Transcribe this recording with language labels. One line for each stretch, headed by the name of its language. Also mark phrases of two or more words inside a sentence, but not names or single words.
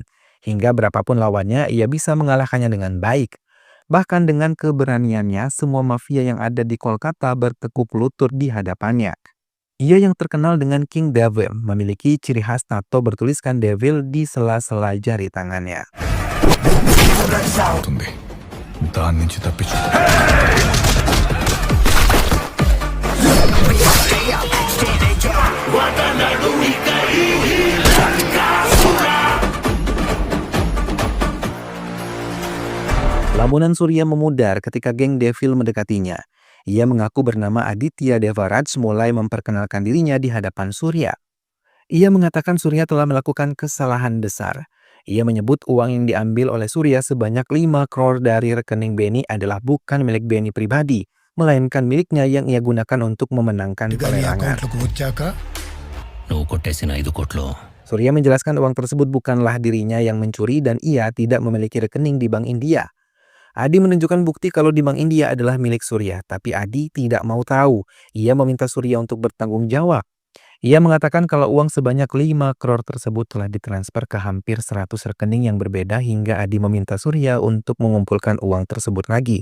Indonesian: Hingga berapapun lawannya, ia bisa mengalahkannya dengan baik. Bahkan dengan keberaniannya, semua mafia yang ada di Kolkata bertekuk lutut di hadapannya. Ia yang terkenal dengan King Devil memiliki ciri khas tato bertuliskan Devil di sela-sela jari tangannya.
Telugu: అవుతుంది. దాని నుంచి తప్పించు.
Indonesian: Lamunan Surya memudar ketika geng Devil mendekatinya. Ia mengaku bernama Aditya Devaraj mulai memperkenalkan dirinya di hadapan Surya. Ia mengatakan Surya telah melakukan kesalahan besar. Ia menyebut uang yang diambil oleh Surya sebanyak 5 crore dari rekening Benny adalah bukan milik Benny pribadi, melainkan miliknya yang ia gunakan untuk memenangkan pelelangan.
Telugu: అకౌంట్లోకి వచ్చాక నువ్వు కొట్టేసిన 5 కోట్లు
Indonesian: Surya menjelaskan uang tersebut bukanlah dirinya yang mencuri dan ia tidak memiliki rekening di Bank India. Adi menunjukkan bukti kalau di Bank India adalah milik Surya, tapi Adi tidak mau tahu. Ia meminta Surya untuk bertanggung jawab. Ia mengatakan kalau uang sebanyak 5 crore tersebut telah ditransfer ke hampir 100 rekening yang berbeda hingga Adi meminta Surya untuk mengumpulkan uang tersebut lagi.